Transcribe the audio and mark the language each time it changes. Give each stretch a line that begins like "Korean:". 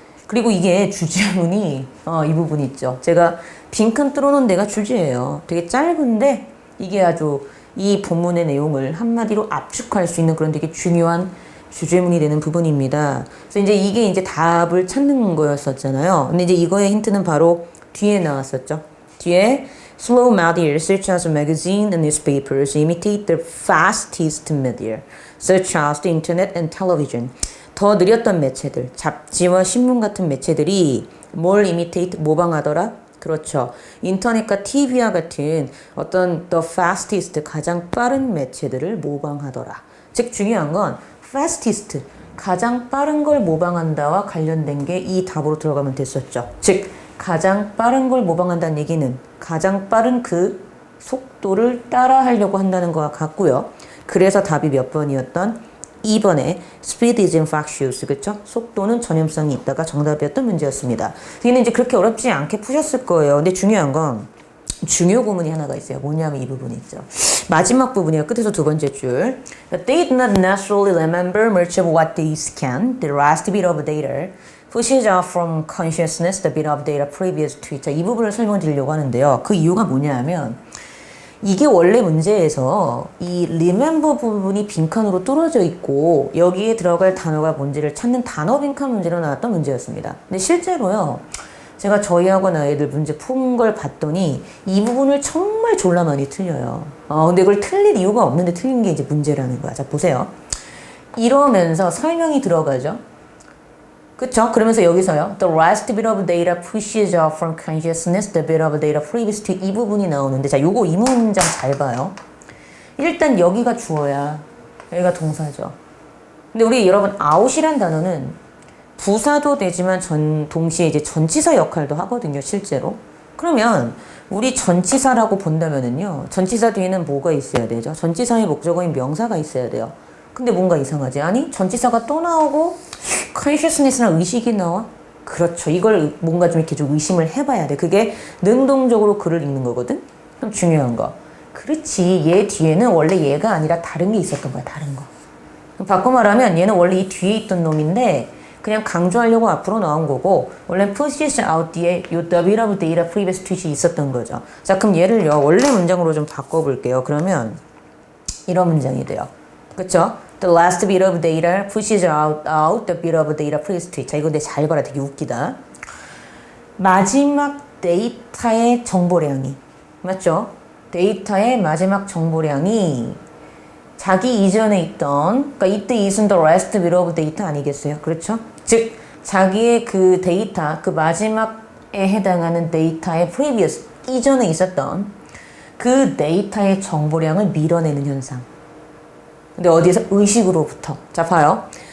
Korean: 그리고 이게 주제문이 이 부분 있죠. 제가 빈칸 뚫어놓은 데가 주제예요. 되게 짧은데 이게 아주 이 본문의 내용을 한마디로 압축할 수 있는 그런 되게 중요한 주제문이 되는 부분입니다. 그래서 이제 이게 이제 답을 찾는 거였었잖아요. 근데 이제 이거의 힌트는 바로 뒤에 나왔었죠. 뒤에
English: slow media such as magazine and newspapers imitate the fastest media such as the internet and television.
Korean: 더 느렸던 매체들, 잡지와 신문 같은 매체들이 뭘 imitate, 모방하더라? 그렇죠. 인터넷과 TV와 같은 어떤 the fastest, 가장 빠른 매체들을 모방하더라. 즉 중요한 건 fastest, 가장 빠른 걸 모방한다와 관련된 게 이 답으로 들어가면 됐었죠. 즉 가장 빠른 걸 모방한다는 얘기는 가장 빠른 그 속도를 따라하려고 한다는 거와 같고요. 그래서 답이 몇 번이었던 2번에
English: speed is infectious,
Korean: 그렇죠? 속도는 전염성이 있다가 정답이었던 문제였습니다. 얘는 이제 그렇게 어렵지 않게 푸셨을 거예요. 근데 중요한 건 중요 구문이 하나가 있어요. 뭐냐면 이 부분이 있죠. 마지막 부분이에요. 끝에서 두 번째 줄.
English: They did not necessarily remember much of what they scanned. The last bit of data pushes out from consciousness the bit of data previous to it.
Korean: 자, 이 부분을 설명드리려고 하는데요. 그 이유가 뭐냐면 이게 원래 문제에서 이 remember 부분이 빈칸으로 뚫어져 있고 여기에 들어갈 단어가 뭔지를 찾는 단어 빈칸 문제로 나왔던 문제였습니다. 근데 실제로요. 제가 저희 학원 아이들 문제 푼 걸 봤더니 이 부분을 정말 졸라 많이 틀려요. 근데 그걸 틀릴 이유가 없는데 틀린 게 이제 문제라는 거야. 자, 보세요. 이러면서 설명이 들어가죠. 그쵸? 그러면서 여기서요.
English: The last bit of data pushes out from consciousness the bit of data previous to
Korean: 이 부분이 나오는데 자, 요거 이 문장 잘 봐요. 일단 여기가 주어야 여기가 동사죠. 근데 우리 여러분 out이란 단어는 부사도 되지만 동시에 이제 전치사 역할도 하거든요, 실제로. 그러면 우리 전치사라고 본다면은요. 전치사 뒤에는 뭐가 있어야 되죠? 전치사의 목적어인 명사가 있어야 돼요. 근데 뭔가 이상하지? 아니, 전치사가 또 나오고 consciousness나 의식이 나와? 그렇죠. 이걸 뭔가 좀 이렇게 좀 의심을 해봐야 돼. 그게 능동적으로 글을 읽는 거거든? 그럼 중요한 거. 그렇지. 얘 뒤에는 원래 얘가 아니라 다른 게 있었던 거야. 다른 거. 바꿔 말하면 얘는 원래 이 뒤에 있던 놈인데 그냥 강조하려고 앞으로 나온 거고 원래
English: pushes out
Korean: 뒤에 요
English: the bit of data previous to
Korean: 이 있었던 거죠. 자, 그럼 얘를요. 원래 문장으로 좀 바꿔볼게요. 그러면 이런 문장이 돼요. 그쵸?
English: The last bit of data pushes out the bit of data previous to it.
Korean: 자, 이거 근데 잘 봐라. 되게 웃기다. 마지막 데이터의 정보량이 맞죠? 데이터의 마지막 정보량이 자기 이전에 있던 그러니까 이때 있은
English: the last bit of data
Korean: 아니겠어요? 그렇죠? 즉 자기의 그 데이터 그 마지막에 해당하는 데이터의 previous 이전에 있었던 그 데이터의 정보량을 밀어내는 현상. 근데 어디에서? 의식으로부터. 자, 봐요.